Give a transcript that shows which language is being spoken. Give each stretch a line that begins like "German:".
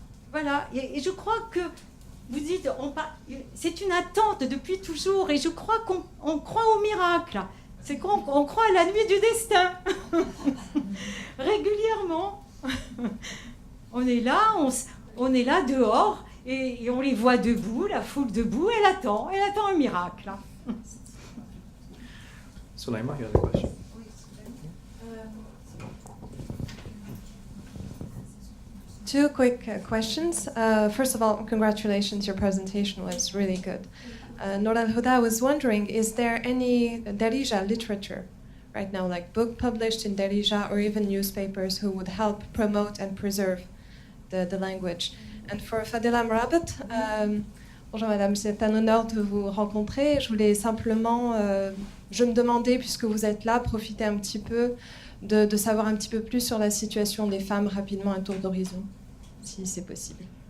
French: Voilà, et je crois que, vous dites, c'est une attente depuis toujours, et je crois qu'on croit au miracle. C'est qu'on croit à la nuit du destin. régulièrement. On est là dehors et on les voit debout, la foule debout, elle attend un miracle.
English: Suleyma, you have a question? Two quick questions. First of all, congratulations, your presentation was really good. Nour al-Houda, I was wondering, is there any Darija literature right now, like book published in Darija or even newspapers who would help promote and preserve the language? And for
French: Fadéla Mrabet, bonjour madame, c'est un honneur de vous rencontrer. Je voulais simplement, je me demandais, puisque vous êtes là, profiter un petit peu de savoir un petit peu plus sur la situation des femmes, rapidement un tour d'horizon, si c'est possible.